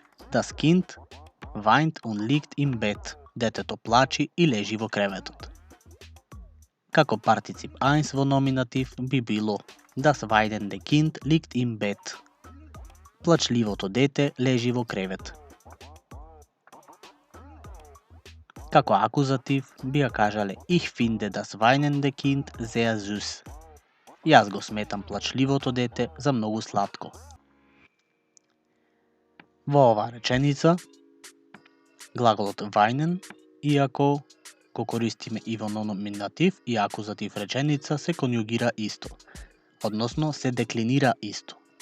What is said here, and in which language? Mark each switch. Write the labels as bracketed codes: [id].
[de] Das Kind weint und liegt im Bett. [mk] Детето плачи и лежи во креветот. Како партицип 1 во номинатив би било [de] Das weinende Kind liegt im Bett. [mk] Плачливото дете лежи во кревет. Како акузатив би ја кажале [de] Ich finde das weinende Kind sehr süß. [mk] Јас го сметам плачливото дете за многу сладко. Во оваа реченица, глаголот weinen, иако го користиме и во номинатив и акузатив реченица, се конјугира исто, односно се деклинира исто.